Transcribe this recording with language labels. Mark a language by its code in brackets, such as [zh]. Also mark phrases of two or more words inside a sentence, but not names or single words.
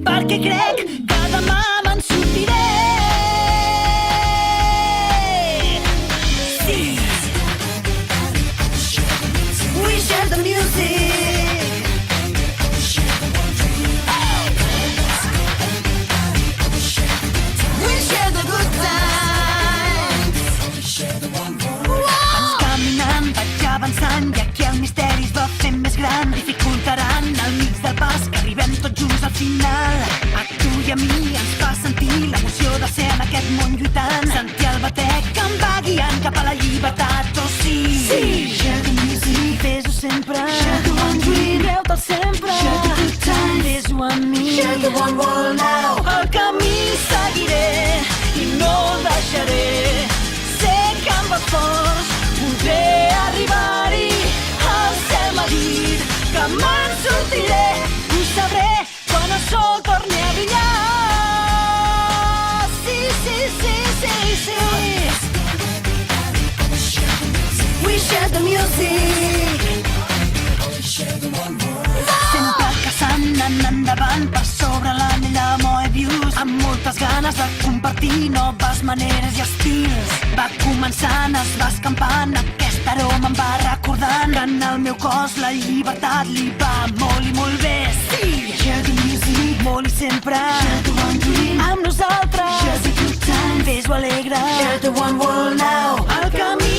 [ca] perquè crec que demà me'n sortiré. Sí. [en] We share the music. We share the good times. [ca] Vaig caminant, vaig avançant, i aquí el misteri es va fent més gran. Dificultaran al mig del pas que arribem tots junts al final. A tu i a mi ens fa sentir l'emoció de ser en aquest món lluitant. Sentir el batec que em va guiant cap a la llibertat, oh sí. Sí. [en] Share the music, [ca] fes-ho sempre. [en] Share the one dream, [ca] creu-te'l sempre. [en] Share the good times, [ca] fes-ho amb mi. [en] Share the one world now. [ca] El camí seguiré i no el deixaré. Sé que amb esforç podré arribar-hi. El cel m'ha dit que me'n sortiré. Ho sabré quan el sol torni a brillar. Sí, sí, sí, sí, sí. [en] We share the music. [ca] Sempre caçant, anant endavant per sobre l'anella Moebius, amb moltes ganes de compartir noves maneres i estils. Va començant, es va escampant, aquest aroma em va recordant que en el meu cos la llibertat li va molt i molt bé. Sí! [en] Share the music, [ca] molt i sempre. [en] Share the one dream, [ca] amb nosaltres. [en] Share the good times, [ca] fes-ho alegre. [en] Share the one world now. [ca] El camí